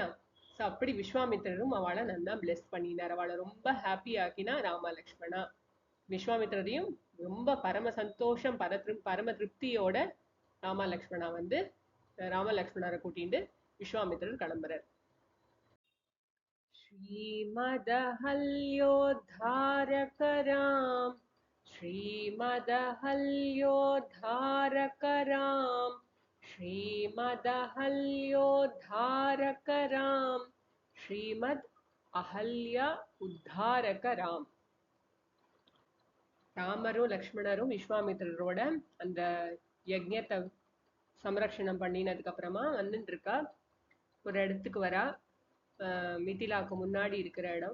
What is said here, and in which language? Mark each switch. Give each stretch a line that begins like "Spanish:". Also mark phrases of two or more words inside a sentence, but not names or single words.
Tamil: சோ அப்படி விஸ்வாமித்திரரும் அவளை நல்லா பிளெஸ் பண்ணினார். அவளை ரொம்ப ஹாப்பி ஆக்கினா ராமா லக்ஷ்மணா. விஸ்வாமித்திரரையும் ரொம்ப பரம சந்தோஷம் பரம திருப்தியோட ராமா லக்ஷ்மணா ராம லக்ஷ்மணரை கூட்டிட்டு விஸ்வாமித்திரர் கிளம்புறார்.
Sanskrit: श्रीमदहल्योद्धारकराम् श्रीमदहल्योद्धारकराम् श्रीमदहल्योद्धारकराम् श्रीमद अहल्या उद्धारकराम्.
Tamil: ராமரும் லக்ஷ்மணரும் விஸ்வாமித்திரரோட அந்த யஜ்ஞத்தை சம்ரக்ஷணம் பண்ணினதுக்கு அப்புறமா வந்துட்டு இருக்கா. ஒரு இடத்துக்கு வரா. மிதிலாக்கு முன்னாடி இருக்கிற இடம்.